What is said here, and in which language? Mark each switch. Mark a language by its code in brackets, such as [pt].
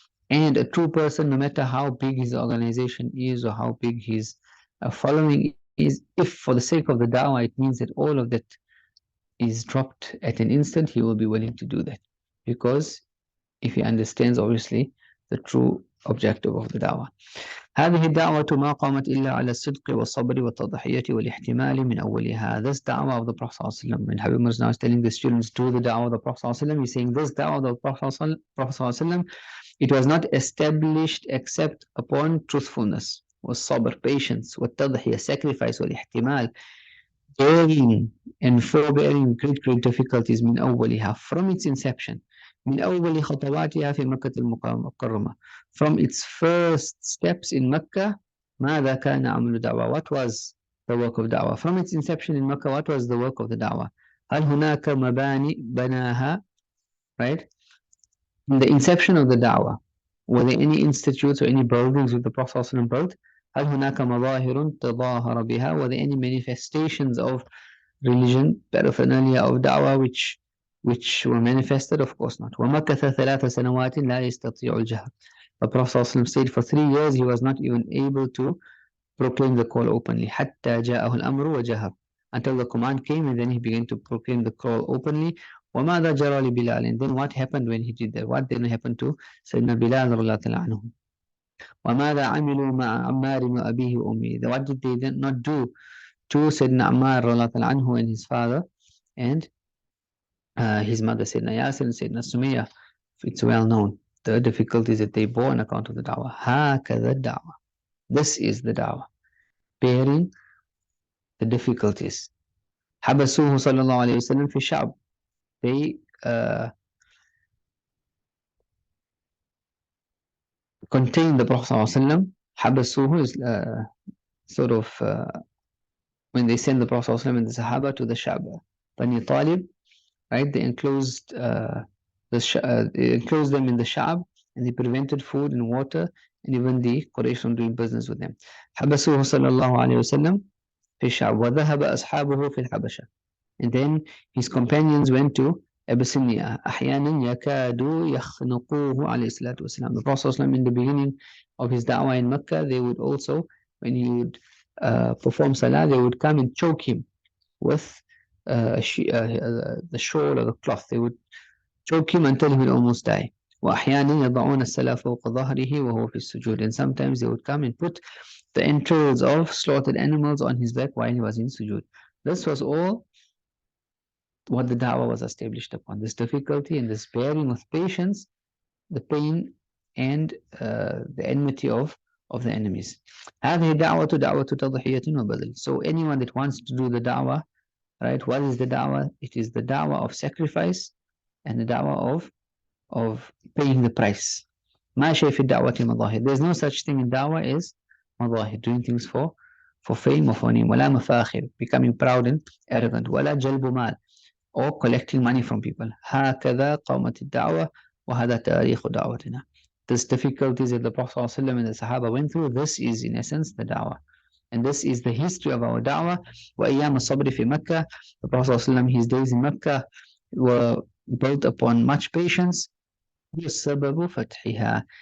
[en] And a true person, no matter how big his organization is or how big his following is, if for the sake of the da'wah it means that all of that is dropped at an instant, he will be willing to do that, because if he understands obviously the true objective of the da'wah. [ar] هذه الدعوة ما قامت إلا على الصدق والصبر والتضحية والاحتمال من أولها. [en] This da'wah of the Prophet ﷺ, when Habib is now telling the students, do the da'wah of the Prophet ﷺ, he's saying this da'wah of the Prophet ﷺ, it was not established except upon truthfulness, [ar] والصبر, [en] patience, [ar] والتضحية, [en] sacrifice, [ar] والاحتمال, [en] bearing and forbearing great difficulties [ar] من أولها, [en] from its inception. [ar] من أول خطواتها في مكة المكرمة, [en] from its first steps in Mecca. [ar] ماذا كان عمل دعوة? [en] What was the work of da'wah? From its inception in Mecca, what was the work of the da'wah? [ar] هل هناك مباني بناها, [en] right? In the inception of the da'wah, were there any institutes or any buildings with the Prophet ﷺ built? [ar] هل هناك مظاهر تظاهر بها? [en] Were there any manifestations of religion, paraphernalia of da'wah which were manifested? Of course not. [ar] وَمَكَثَ 3 سنوات لا يستطيع الجهر. [en] The Prophet ﷺ stayed for 3 years, he was not even able to proclaim the call openly. [ar] حتى جاءه الأمر وجهر, [en] until the command came and then he began to proclaim the call openly. [ar] وَمَاذَا جَرَى لِبِلَالٍ, [en] and then what happened when he did that? What then happened to Sayyidina Bilal [ar] رضي الله عنه? وَمَاذَا عَمِلُوا مَعَ عَمَّارٍ وَأَبِيهِ وَأُمِّهِ, [en] what did they then not do to Sayyidina Ammar [ar] رضي الله عنه [en] and his father and his mother Sayyidina Yasir and Sayyidina Sumayya? It's well known the difficulties that they bore on account of the da'wah. [ar] هَكَذَا الدَّعْوَةِ, [en] this is the da'wah, bearing the difficulties. [ar] حبسوه صلى الله عليه وسلم في الشعب, [en] they contained the Prophet ﷺ. [ar] حبسوه [en] is sort of when they send the Prophet ﷺ and the Sahaba to the Sha'b, Bani Talib, right? They enclosed them in the Sha'b, and they prevented food and water and even the Quraysh from doing business with them. [ar] حبسوه صلى الله عليه وسلم في الشعب وذهب أصحابه في الحبشة, [en] And then his companions went to Abyssinia. [ar] أحيانا يكاد يخنقوه عليه الصلاة والسلام. [en] The Prophet ﷺ, in the beginning of his da'wah in Mecca, they would also, when he would perform salah, they would come and choke him with the shawl or the cloth. They would choke him until he would almost die. وأحيانا يضعون السلا فوق ظهره وهو في السجود. And sometimes they would come and put the entrails of slaughtered animals on his back while he was in sujood. This was all what the da'wah was established upon. This difficulty and this bearing with patience, the pain and the enmity of the enemies. [ar] هذه دعوة تضحية وبذل. [en] So anyone that wants to do the da'wah, right? What is the da'wah? It is the da'wah of sacrifice and the da'wah of paying the price. [ar] ما شيء في الدعوة مظاهر. [en] There's no such thing in da'wah as [ar] مظاهر, [en] doing things for fame or for name. [ar] ولا مفاخر, [en] becoming proud and arrogant. [ar] ولا جلب مال, [en] or collecting money from people. [ar] هكذا قامت الدعوة وهذا تاريخ دعوتنا. [en] These difficulties that the Prophet ﷺ and the Sahaba went through, this is in essence the da'wah. And this is the history of our da'wah. [ar] وأيام الصبر في مكة. [en] The Prophet ﷺ, his days in Mecca were built upon much patience. [ar] وَالسَّبَبُ فَتْحِهَا.